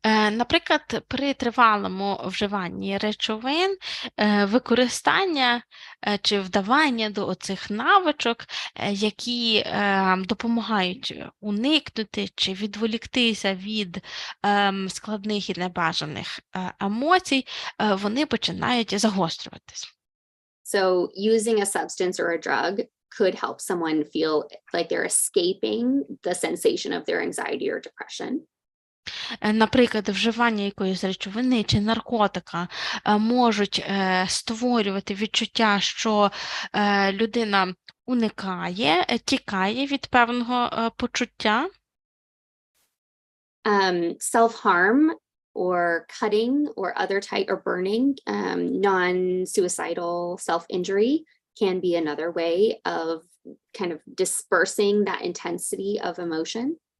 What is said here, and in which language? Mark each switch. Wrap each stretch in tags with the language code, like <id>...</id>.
<uk>Наприклад, при тривалому вживанні речовин використання чи вдавання до оцих навичок, які допомагають уникнути чи відволіктися від складних і небажаних емоцій, вони починають загострюватись.</uk> <en>So using a substance or a drug could help someone feel like they're escaping the sensation of their anxiety or depression.</en> <uk>Наприклад, вживання якоїсь речовини чи наркотика можуть створювати відчуття, що людина уникає, тікає від певного почуття.</uk> <en>Self-harm or cutting or other type or burning, non-suicidal self-injury can be another way of kind of dispersing that intensity of emotion.</en>